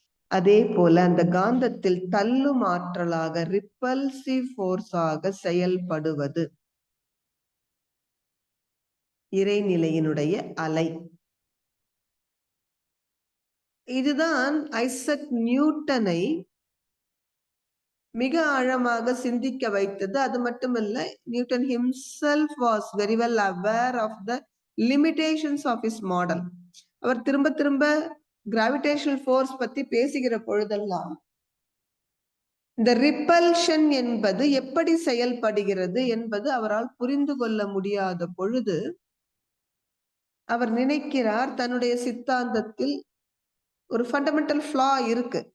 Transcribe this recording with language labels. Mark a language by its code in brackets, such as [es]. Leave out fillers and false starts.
[ta] அதே போல அந்த காந்தத்தில் தள்ளும் ஆற்றலாக ரிப்பல்சிவ் ஃபோர்ஸாக செயல்படுவது இறைநிலையினுடைய அலை. இதுதான் ஐசக் நியூட்டனை மிக ஆழமாக சிந்திக்க வைத்தது. அது மட்டுமல்ல, [en] Newton himself was very well aware of the limitations of his model. [ta] அவர் திரும்ப திரும்ப கிராவிடேஷனல் ஃபோர்ஸ் பத்தி பேசுகிற பொழுதெல்லாம் இந்த ரிப்பல்ஷன் என்பது எப்படி செயல்படுகிறது என்பது அவரால் புரிந்து கொள்ள முடியாத பொழுது அவர் நினைக்கிறார் தன்னுடைய சித்தாந்தத்தில் ஒரு ஃபண்டமெண்டல் ஃப்ளா இருக்கு.